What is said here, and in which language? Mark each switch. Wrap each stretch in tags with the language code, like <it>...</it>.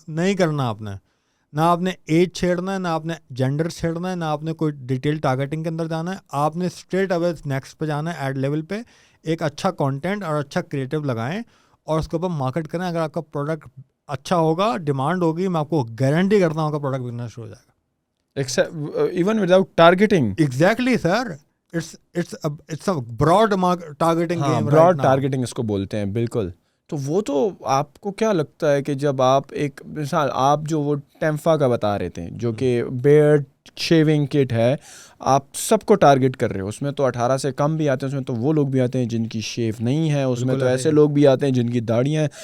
<ur>نہیں کرنا آپ نے, نہ آپ نے ایج چھیڑنا ہے, نہ آپ نے جینڈر چھیڑنا ہے, نہ آپ نے کوئی ڈیٹیل ٹارگیٹنگ کے اندر جانا ہے. آپ نے اسٹریٹ اوے نیکسٹ پہ جانا ہے, ایڈ لیول پہ. ایک اچھا کانٹینٹ اور اچھا کریٹو لگائیں اور اس کے اوپر مارکیٹ کریں. اگر آپ کا پروڈکٹ اچھا ہوگا, ڈیمانڈ ہوگی, میں آپ کو گارنٹی کرتا ہوں آپ کا پروڈکٹ بکنا شروع ہو جائے گا.</ur> <en>Even without targeting. Exactly sir, it's a broad targeting game.</en> <ur>Broad targeting اس کو بولتے ہیں, بالکل. تو وہ تو آپ کو کیا لگتا ہے کہ جب آپ ایک مثال, آپ جو وہ ٹیمفا کا بتا رہے تھے جو کہ بیئرڈ شیونگ کٹ ہے, آپ سب کو ٹارگیٹ کر رہے ہو. اس میں تو 18 سے کم بھی آتے ہیں, اس میں تو وہ لوگ بھی آتے ہیں جن کی شیو نہیں ہے, اس میں تو ایسے لوگ بھی آتے ہیں جن کی داڑیاں ہیں.</ur>